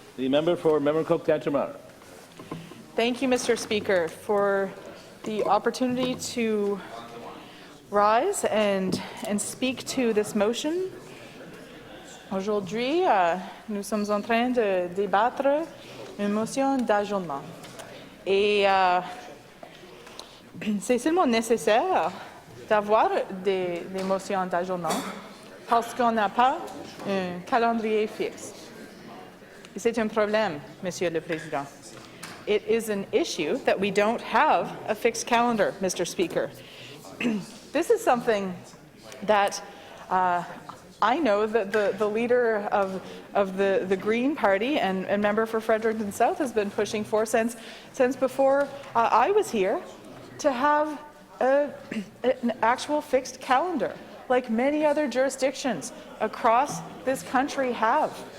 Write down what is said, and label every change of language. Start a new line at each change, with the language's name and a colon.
English: The member for Memramcook-Tantramar. Thank you, Mr. Speaker, for the opportunity to rise and speak to this motion.
French: Aujourd'hui, nous sommes en train de débattre une motion d'ajournement. Et c'est seulement nécessaire d'avoir des motions d'ajournement parce qu'on n'a pas un calendrier fixe. C'est un problème, Monsieur le Président.
English: It is an issue that we don't have a fixed calendar, Mr. Speaker. This is something that I know that the leader of the Green Party and member for Fredericton-South has been pushing for since before I was here, to have an actual fixed calendar, like many other jurisdictions across this country have.